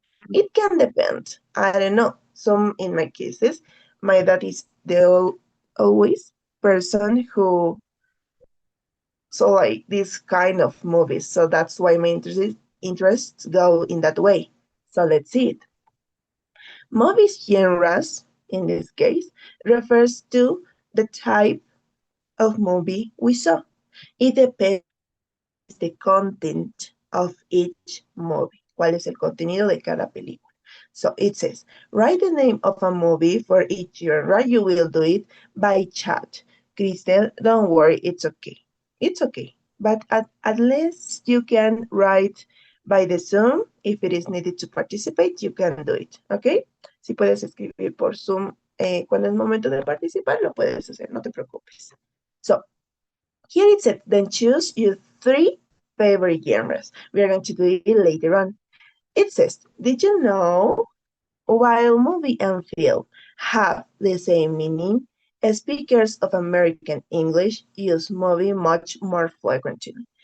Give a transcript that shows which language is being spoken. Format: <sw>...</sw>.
<en>It can depend. I don't know. Some, in my cases, my dad is the always person who saw like this kind of movies. So that's why my interests go in that way. So let's see it. Movies genres, in this case, refers to the type of movie we saw. It depends the content of each movie.</en> <es>¿Cuál es el contenido de cada película?</es> <en>So it says, write the name of a movie for each genre. You will do it by chat. Crystal, don't worry, it's okay. It's okay. But at least you can write by the Zoom. If it is needed to participate, you can do it. Okay?</en> <es>Si puedes escribir por Zoom cuando es momento de participar, lo puedes hacer, no te preocupes.</es> <en>So, here it said, then choose your 3 favorite genres. We are going to do it later on. It says, did you know while movie and film have the same meaning, speakers of American English use movie much more frequently?</en>